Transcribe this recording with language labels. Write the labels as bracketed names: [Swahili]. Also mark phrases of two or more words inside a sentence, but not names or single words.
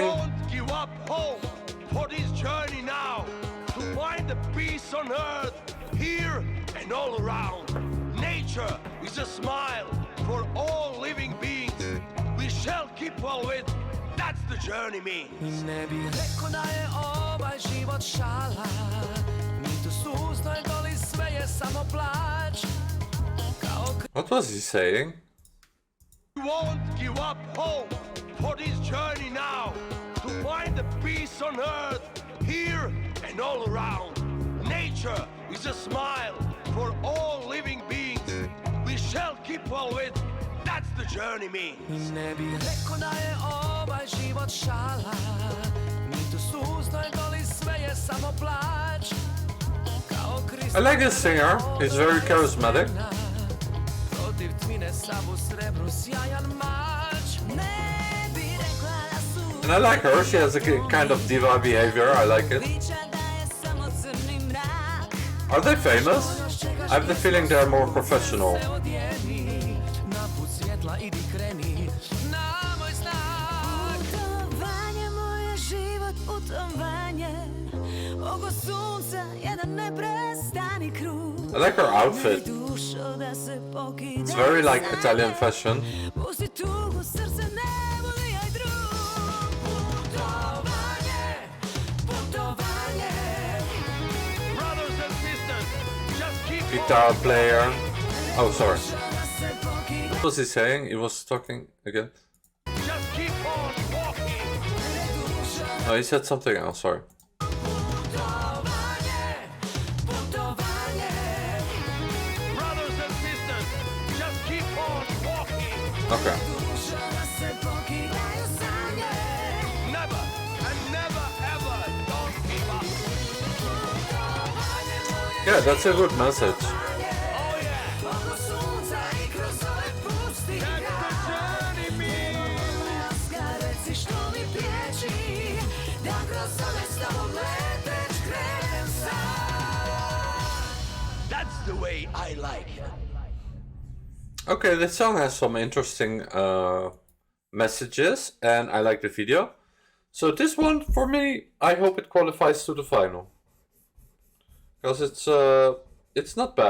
[English] We won't give up hope for this journey now. To find the peace on earth, here and all around. Nature is a smile for all living beings. We shall keep well with. That's the journey means. [Croatian] Ne bih rekao da je ovaj život šala, niti suznoj doli sve je samo plać. [English] What was he saying? We won't give up hope for this journey now. To find the peace on earth, here and all around. Nature is a smile for all living beings. We shall keep well with. That's the journey means. [Croatian] Ne bih rekao da je ovaj život šala, niti suznoj doli sve je samo plać. [English] I like this singer, he's very charismatic. [Croatian] Protiv tmine sav u srebru sjajan mač. Ne bi rekla da su [English] And I like her. She has a kind of diva behavior. I like it. [Croatian] Priča da je samo crni mrak. [English] Are they famous? I have the feeling they're more professional. [Croatian] Na put svjetla idi kreni, na moj znak. Putovanje moje, život putovanje. Oko sunca jedan neprestani krug. [English] I like her outfit. [Croatian] Dušo da se pokida. [English] It's very like Italian fashion. [Croatian] Pusti tugu, srce ne voli aj drug. Putovanje, putovanje. [English] Brothers and sisters, just keep Guitar player. Oh, sorry. [Croatian] Dušo da se pokida. [English] What was he saying? He was talking again. just keep on walking. Oh, he said something else. Sorry. [Croatian] Putovanje, putovanje. [English] Brothers and sisters, just keep on walking. Okay. [Croatian] Dušo da se pokidaju sanje. [English] Never and never ever don't give up. [Croatian] Putovanje moje, [English] Yeah, that's a good message. Oh yeah, [Croatian] oko sunca i kroz ove pusti [English] let [Croatian] kraj. [English] the journey be. [Croatian] Laska, reci što mi priječi, da kroz ove s tobom leteć krenem sam. [English] That's the way I like it. Okay, this song has some interesting messages, and I like the video. So this one, for me, I hope it qualifies to the final. Because it's not bad.